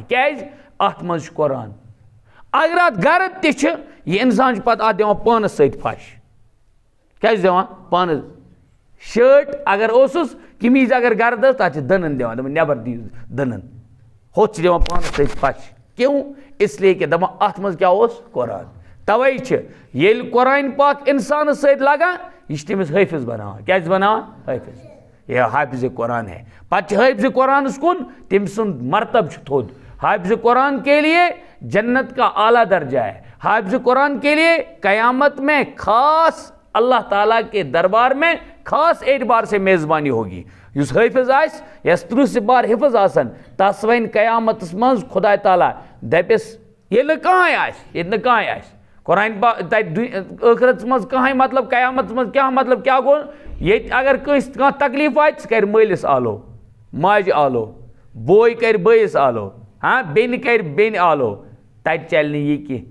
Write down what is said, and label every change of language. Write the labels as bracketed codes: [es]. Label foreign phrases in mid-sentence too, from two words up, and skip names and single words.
[ks] کیٛازِ؟ اتھ منٛز چھُ قرآن. اگر اتھ گرد تہِ چھِ یہِ انسان چھُ پتہٕ اتھ دِوان پانس سۭتۍ پھش. کیٛازِ چھُ دِوان؟ پانس شٲٹ اگر اوسُس قمیٖض اگر گرد ٲس تتھ چھِ دٕنن دِوان دپان نٮ۪بر دِیِو دٕنن ہوٚتھ چھِ دِوان پانس سۭتۍ پھش. [ur] کیوں؟ اس لیے کہ [ks] دپان اتھ منٛز کیٛاہ اوس؟ قرآن. توے چھِ ییٚلہِ قرآنِ پاک انسانس سۭتۍ لگان یہِ چھِ تٔمِس حٲفظ بناوان. کیٛاہ چھِ بناوان؟ حٲفظ. [ur] یہ حافظ قرآن ہے. [ks] پتہٕ چھِ حٲفظ قرآنس کُن تٔمۍ سُنٛد مرتب چھُ تھوٚد. [ur] حافظ قرآن کے لیے جنت کا اعلیٰ درجہ ہے. حافظ قرآن کے لیے قیامت میں خاص اللہ تعالیٰ کے دربار میں خاص اعتبار سے میزبانی ہوگی. [ks] یُس حٲفظ آسہِ یس 30 سپار حفظ آسن تس وَنہِ قیامتس منٛز خۄدا تعالیٰ دپٮ۪س ییٚلہِ نہٕ کٕہٕنۍ آسہِ ییٚتہِ نہٕ کٕہٕنۍ آسہِ قرآن پاک تتہِ ٲخرتس منٛز کٕہٕنۍ مطلب قیامتس منٛز کیٛاہ مطلب کیٛاہ گوٚو ییٚتہِ اگر کٲنٛسہِ کانٛہہ تکلیٖف واتہِ سُہ کرِ مٲلِس آلو ماجہِ آلو بوے کرِ بٲیِس آلو بیٚنہِ کرِ بیٚنہِ آلو تَتہِ چَلہِ نہٕ یہِ کینٛہہ